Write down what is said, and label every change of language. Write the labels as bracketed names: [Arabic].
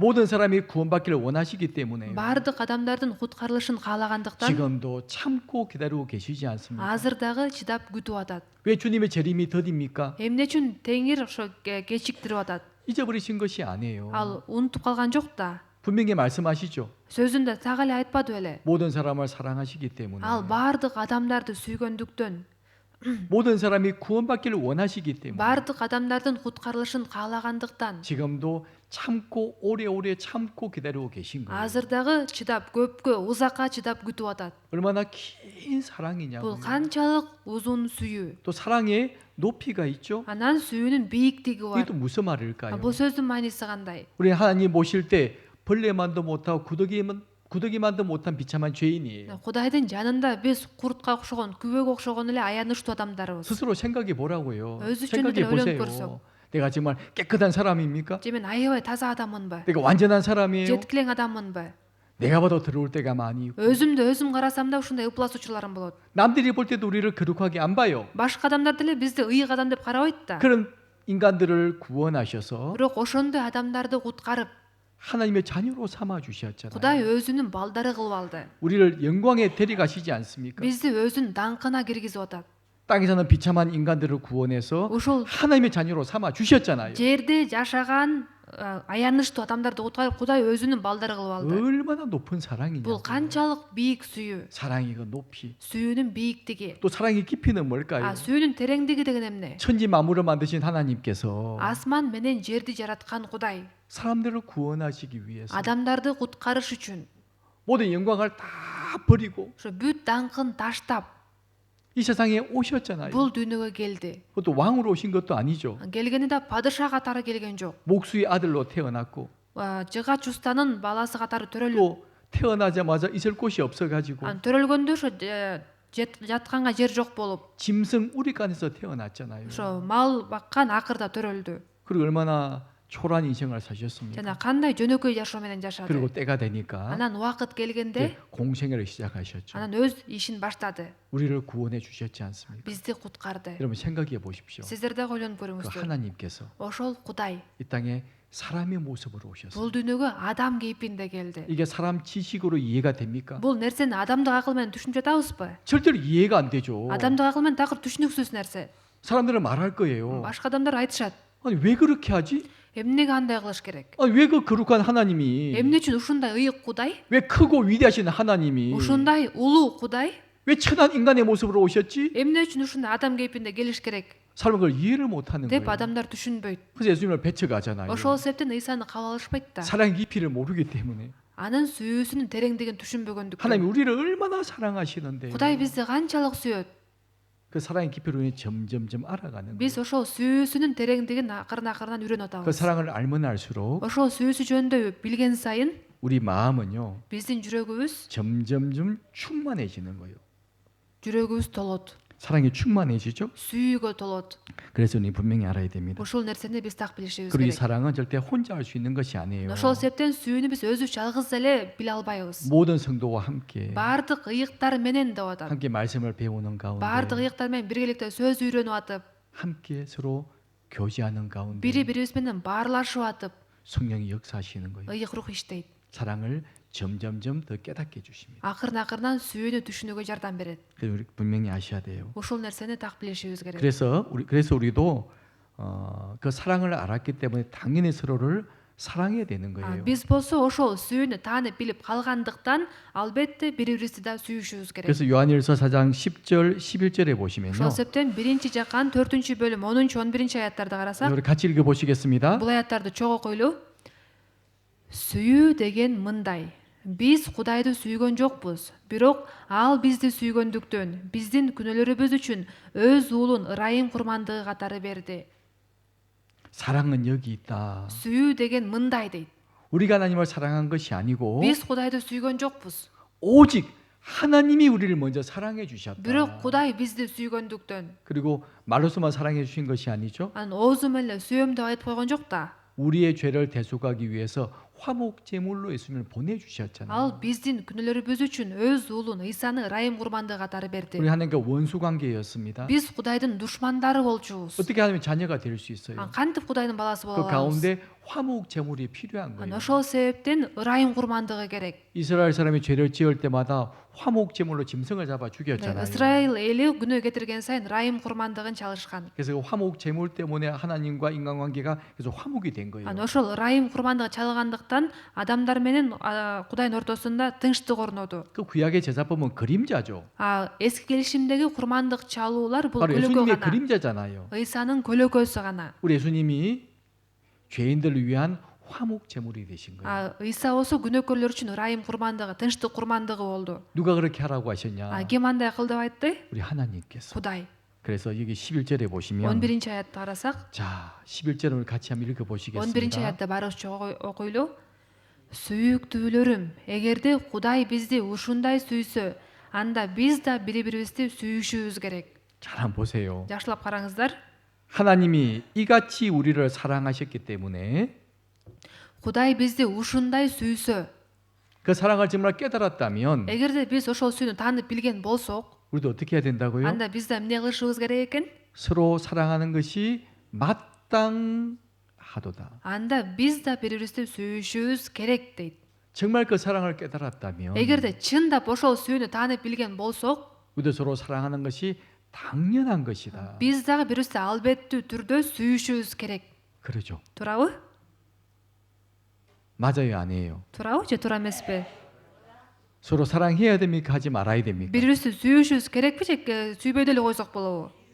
[Korean] 모든 사람이 구원받기를 원하시기 때문에 [Kyrgyz] Бардык адамдардын куткарылышын каалагандыктан [Korean] 지금도 참고 기다리고 계시지 않습니까? [Kyrgyz] азыр дагы чыдап күтүп атат. [Korean] 왜 주님의 재림이 더딥니까? [Kyrgyz] Эмне үчүн Теңир ошо кечиктирип атат? [Korean] 잊어버리신 것이 아니에요. [Kyrgyz] Ал унутуп калган жок да. [Korean] 분명히 말씀하시죠. [Kyrgyz] Сөзүндө так эле айтпады беле? [Korean] 모든 사람을 사랑하시기 때문에 [Kyrgyz] Ал бардык адамдарды сүйгөндүктөн, [Korean] 모든 사람이 구원받기를 원하시기 때문에 [Kyrgyz] бардык адамдардын куткарылышын каалагандыктан [Korean] 지금도 참고 오래오래 참고 기다리고 계신 거예요. [Kyrgyz] азыр дагы чыдап көпкө узакка чыдап күтүп атат. [Korean] 얼마나 긴 사랑이냐고요. [Kyrgyz] Бул канчалык узун сүйүү. [Korean] 또 사랑의 높이가 있죠. [Kyrgyz] Анан сүйүүнүн бийиктиги бар. [Korean] 이게 또 무슨 말일까요? [Kyrgyz] Бул сөздүн мааниси кандай? [Korean] 우리 하나님 모실 때 벌레만도 못하고 구더기만 구더기만도 못한 비참한 죄인이에요. [Kyrgyz] Кудайдын жанында биз куртка окшогон, күбөгө окшогон эле аянычтуу адамдарбыз. [Korean] 스스로 생각해 보라고요. [Kyrgyz] өзү [Korean] 생각해 [Kyrgyz] жөнүндө ойлонуп көрсөк. [Korean] 내가 정말 깨끗한 사람입니까? [Kyrgyz] Же мен аябай таза адаммынбы? [Korean] 내가 완전한 사람이에요? [Kyrgyz] Жеткилең адаммынбы? [Korean] 내가 봐도 들어올 때가 많이 있고 [Kyrgyz] Өзүмдү өзүм карасам да ушундай ыпласуучуларым болот. [Korean] 남들이 볼 때도 우리를 거룩하게 안 봐요. [Kyrgyz] Башка адамдар деле бизди ыйык адам деп карабайт да. [Korean] 그런 인간들을 구원하셔서 [Kyrgyz] Бирок ошондой адамдарды куткарып, [Korean] 하나님의 자녀로 삼아 주셨잖아요. [Kyrgyz] Кудай өзүнүн балдары кылып алды. [Korean] 우리를 영광에 데려가시지 않습니까? [Kyrgyz] Бизди өзүнүн даңкына киргизип атат. [Korean] 땅에 사는 비참한 인간들을 구원해서 [Kyrgyz] Ошол [Korean] 하나님의 자녀로 삼아 주셨잖아요. [Kyrgyz] жерде жашаган аянычтуу адамдарды куткарып, Кудай өзүнүн балдары кылып алды. [Korean] 얼마나 높은 사랑이냐. [Kyrgyz] Бул канчалык бийик сүйүү. [Korean] 사랑이 그 높이. [Kyrgyz] Сүйүүнүн бийиктиги. [Korean] 또 사랑의 깊이는 뭘까요? [Kyrgyz] Сүйүүнүн тереңдиги деген эмне? [Korean] 천지 만물을 만드신 하나님께서 [Kyrgyz] Асман менен жерди жараткан Кудай [Korean] 사람들을 구원하시기 위해서 [Kyrgyz] адамдарды куткарыш үчүн [Korean] 모든 영광을 다 버리고 [Kyrgyz] ошо бүт даңкын таштап [Korean] 이 세상에 오셨잖아요. [Kyrgyz] бул дүйнөгө келди. [Korean] 그것도 왕으로 오신 것도 아니죠. [Kyrgyz] Келгенде падыша катары келген жок. [Korean] 목수의 아들로 태어났고 [Kyrgyz] Жыгач устанын баласы катары төрөлүп, [Korean] 또 태어나자마자 있을 곳이 없어가지고 [Kyrgyz] төрөлгөндө ошо жатканга жер жок болуп, [Korean] 짐승 우리간에서 태어났잖아요. [Kyrgyz] ошо мал баккан акырда төрөлдү. [Korean] 그리고 얼마나 초라한 인생을 사셨습니까? [Kyrgyz] жана кандай жөнөкөй жашоо менен [Korean] 그리고 [Kyrgyz] жашады. [Korean] 때가 되니까 [Kyrgyz] Анан убакыт келгенде [Korean] 공생애를 시작하셨죠. [Kyrgyz] анан өз ишин баштады. [Korean] 우리를 구원해 주셨지 않습니까? [Kyrgyz] Бизди куткарды. [Korean] 여러분 생각해 보십시오. [Kyrgyz] Сиздер да ойлонуп [Korean] 그 [Kyrgyz] көрүңүздөр. [Korean] 하나님께서 [Kyrgyz] Ошол Кудай [Korean] 이 땅에 사람의 모습으로 오셨어요. [Kyrgyz] бул дүйнөгө адам кейпинде келди. [Korean] 이게 사람 지식으로 이해가 됩니까? [Kyrgyz] Бул нерсени адамдык акыл менен түшүнүп жатабызбы? [Korean] 절대로 이해가 안 되죠. [Kyrgyz] Адамдык акыл менен такыр түшүнүксүз нерсе. [Korean] 사람들은 말할 거예요. [Kyrgyz] Башка адамдар айтышат. [Korean] 아니 왜 그렇게 하지? [Kyrgyz] Эмнеге андай кылыш керек? [Korean] 아니 왜 그 거룩한 하나님이 [Kyrgyz] Эмне үчүн ушундай ыйык Кудай? [Korean] 왜 크고 위대하신 하나님이 [Kyrgyz] Ушундай улуу Кудай? [Korean] 왜 천한 인간의 모습으로 오셨지? [Kyrgyz] Эмне үчүн ушундай адам кейпинде келиш керек? [Korean] 사람은 그걸 이해를 못하는 [Kyrgyz] деп [Korean] 거예요. [Kyrgyz] адамдар түшүнбөйт. [Korean] 그래서 예수님을 배척하잖아요. [Kyrgyz] Ошол себептен Ыйсаны кабыл алышпайт да. [Korean] 사랑의 깊이를 모르기 때문에 [Kyrgyz] Анын сүйүүсүнүн тереңдигин түшүнбөгөндүктөн. [Korean] 하나님이 우리를 얼마나 사랑하시는데 [Kyrgyz] Кудай бизди канчалык сүйөт. [Korean] 그 사랑의 깊이를 우리는 점점점 알아가는 [Kyrgyz] Биз [Korean] 거예요. [Kyrgyz] ошол сүйүүсүнүн тереңдигин акырын [Korean] 그 [Kyrgyz] үйрөнүп атабыз. [Korean] 사랑을 알면 알수록 [Kyrgyz] Ошол сүйүүсү жөнүндө билген сайын [Korean] 우리 마음은요 [Kyrgyz] биздин жүрөгүбүз [Korean] 충만해지는 거예요. [Kyrgyz] толот. [Korean] 사랑이 충만해지죠. [Kyrgyz] Сүйүүгө толот. [Korean] 그래서 우리 분명히 알아야 됩니다. [Kyrgyz] Ошол нерсени биз так билишибиз [Korean] 그리고 이 [Kyrgyz] керек. [Korean] 사랑은 절대 혼자 할 수 있는 것이 아니에요. [Kyrgyz] Ошол себептен сүйүүнү биз өзү жалгыз эле биле албайбыз. [Korean] 모든 성도와 함께 [Kyrgyz] Бардык ыйыктар менен деп атат. [Korean] 함께 말씀을 배우는 [Kyrgyz] Бардык ыйыктар менен биргеликте сөз үйрөнүп атып, [Korean] 함께 서로 교제하는 가운데 [Kyrgyz] бири бирибиз менен баарлашып атып, [Korean] 성령이 역사하시는 거예요. [Kyrgyz] ыйык рух иштейт. [Korean] 사랑을 점점점 더 깨닫게 해주십니다. [Kyrgyz] Акырын сүйүүнү түшүнүүгө жардам берет. [Korean] 그래서 우리 분명히 아셔야 돼요. [Kyrgyz] Ошол нерсени так билишибиз керек. [Korean] 그래서 우리도 그 사랑을 알았기 때문에 당연히 서로를 사랑해야 되는 거예요. [Kyrgyz] Биз болсо ошол сүйүүнү таанып билип калгандыктан албетте бири-бирибизди да сүйүшүбүз керек. [Korean] 그래서 요한일서 4장 10절 11절에 보시면요. [Kyrgyz] Ошол себептен 1-жакан 4-бөлүм 10-11 аяттарды карасак, [Korean] 우리 같이 읽어 보시겠습니다. [Kyrgyz] бул аяттарды чогуу окуйлу. Сүйүү деген мындай. Биз Кудайды сүйгөн жокпуз, бирок ал бизди сүйгөндүктөн биздин күнөөлөрүбүз үчүн өз уулун ырайым курмандыгы катары берди. [Korean] 사랑은 여기 있다. [Kyrgyz] Сүйүү деген мындай дейт. [Korean] 우리가 하나님을 사랑한 것이 아니고 [Kyrgyz] Биз Кудайды сүйгөн жокпуз, [Korean] 오직 하나님이 우리를 먼저 사랑해 주셨다. [Kyrgyz] бирок Кудай бизди сүйгөндүктөн. [Korean] 그리고 말로서만 사랑해 주신 것이 아니죠. [Kyrgyz] Анан оозу менен эле сүйөм деп айтып койгон жок да. [Korean] 우리의 죄를 대속하기 위해서 화목 제물로 예수님을 보내 주셨잖아요. [Kyrgyz] Ал биздин күнөөлөрүбүз үчүн өз уулун Ыйсаны ырайым курмандыгы катары берди. [Korean] 우리 하나님과 원수 관계였습니다. [Kyrgyz] Биз Кудайдын душмандары болчубуз. [Korean] 어떻게 하나님의 자녀가 될 수 있어요? [Kyrgyz] Кантип Кудайдын баласы боло [Korean] 그 [Kyrgyz] алабыз? [Korean] 가운데 화목 제물이 필요한 거예요. [Kyrgyz] Ошол себептен ырайым курмандыгы керек. [Korean] 이스라엘 사람이 죄를 지을 때마다 화목 제물로 짐승을 잡아 죽였잖아요. [Kyrgyz] Исраил эли күнөө кетирген сайын ырайым курмандыгын чалышкан. [Korean] 그래서 그 화목 제물 때문에 하나님과 인간관계가 계속 화목이 된 거예요. [Kyrgyz] Анан ошол ырайым курмандыгы чалгандыктан адамдар менен Кудайдын ортосунда тынчтык орноду. [Korean] 그 구약의 제사법은 그림자죠. [Kyrgyz] Эски келишимдеги курмандык чалуулар бул [Korean] 바로 [Kyrgyz] көлөкө [Korean] 예수님의 [Kyrgyz] гана. [Korean] 그림자잖아요. [Kyrgyz] Ыйсанын көлөкөсү гана. [Korean] 우리 예수님이 죄인들을 위한 화목 제물이 되신 거예요. [Kyrgyz] Ыйса болсо күнөөкөрлөр үчүн ырайым курмандыгы, тынчтык курмандыгы болду. [Korean] 누가 그렇게 하라고 하셨냐? [Kyrgyz] Ким андай кыл деп айтты? [Korean] 우리 하나님께서. [Kyrgyz] Кудай. [Korean] 그래서 여기 11절에 보시면 [Kyrgyz] 11 аятты карасак, [Korean] 자, 11절을 같이 한번 읽어 [Kyrgyz] 11 [Korean] 보시겠습니다. [Kyrgyz] аятта барыбыз чогуу окуйлу. Сүйүктүүлөрүм, эгерде Кудай бизди ушундай сүйсө, анда биз да бири-бирибизди сүйүшүбүз керек. [Korean] 잘 한번 보세요. [Kyrgyz] Жакшылап караңыздар. [Korean] 하나님이 이같이 우리를 사랑하셨기 때문에 [Kyrgyz] Кудай бизди ушундай сүйсө, [Korean] 그 사랑을 정말 깨달았다면 [Kyrgyz] эгерде биз ошол сүйүүнү таанып билген болсок, [Korean] 우리도 어떻게 해야 된다고요? [Kyrgyz] анда биз да эмне кылышыбыз керек экен? [Korean] 서로 사랑하는 것이 마땅하도다. [Kyrgyz] Анда биз да бири-бирибизди сүйүшүбүз керек дейт. [Korean] 정말 그 사랑을 깨달았다면 [Kyrgyz] Эгерде чындап ошол сүйүүнү таанып билген болсок, [Korean] 우리도 서로 사랑하는 것이 당연한 것이다. [Kyrgyz] биз дагы бири-бирибизди албеттүү түрдө сүйүшүбүз керек. [Korean] 그러죠. [Kyrgyz] Туурабы? [Korean] 맞아요, 아니에요? [Kyrgyz] Туурабы же туура эмеспи? [Korean] 서로 사랑해야 됩니까? 하지 말아야 됩니까? [Kyrgyz] Бири-бирибизди сүйүшүбүз керекпи же сүйбөй деле койсок болобу?